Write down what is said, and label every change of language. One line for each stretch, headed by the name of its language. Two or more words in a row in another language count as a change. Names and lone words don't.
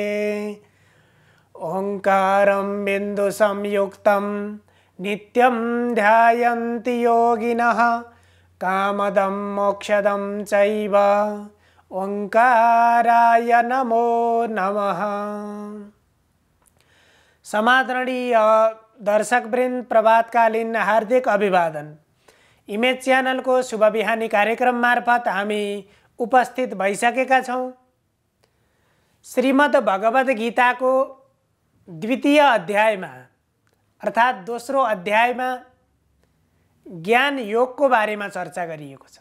Sanskrit: ओंकारं बिंदु संयुक्तं नित्यं ध्यायन्ति योगिनः कामदं मोक्षदं चैव ओंकाराय नमो नमः।
Nepali: समादरणीय दर्शकवृन्द, प्रभातकालीन हार्दिक अभिवादन। इमेज च्यानल को शुभ बिहानी कार्यक्रम मार्फत हामी उपस्थित भइसकेका छौं। श्रीमद् भगवद गीता को द्वितीय अध्यायमा अर्थात दोस्रो अध्यायमा ज्ञान योग को बारेमा चर्चा गरिएको छ।